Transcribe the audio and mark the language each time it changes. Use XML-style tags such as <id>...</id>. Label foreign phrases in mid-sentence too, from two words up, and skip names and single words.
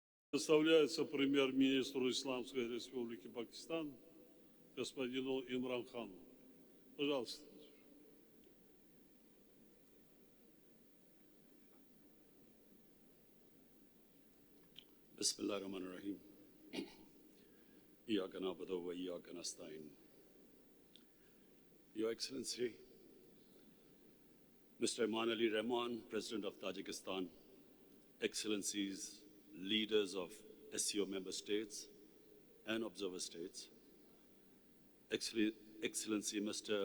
<ru>Представляется премьер-министру Исламской Республики Пакистан господину Имран Хану. Пожалуйста.</ru> <ar>بسم الله الرحمن الرحيم. إياك نعبد وإياك نستعين.</ar> <en>Your Excellency, Mr. Imran Ali Rahman, President of Tajikistan, Excellencies, leaders of SCO member states and observer states, Excellency Mr.</en>